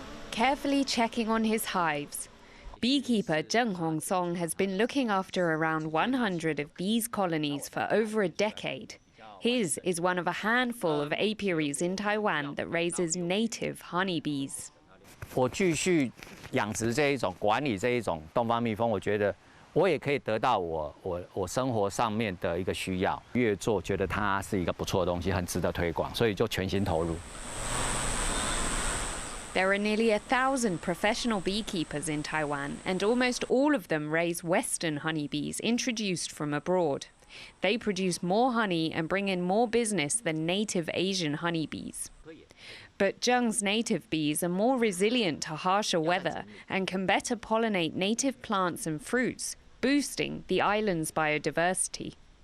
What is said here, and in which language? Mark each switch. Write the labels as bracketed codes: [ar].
[en] Carefully checking on his hives, beekeeper Zheng Hongsong has been looking after around 100 of these colonies for over a decade. His is one of a handful of apiaries in Taiwan that raises native honeybees. [zh] 我继续养殖这一种、管理这一种东方蜜蜂，我觉得我也可以得到我生活上面的一个需要。越做觉得它是一个不错的东西，很值得推广，所以就全心投入。 [en] There are nearly 1,000 professional beekeepers in Taiwan, and almost all of them raise Western honeybees introduced from abroad. They produce more honey and bring in more business than native Asian honeybees. But Zheng's native bees are more resilient to harsher weather and can better pollinate native plants and fruits, boosting the island's biodiversity.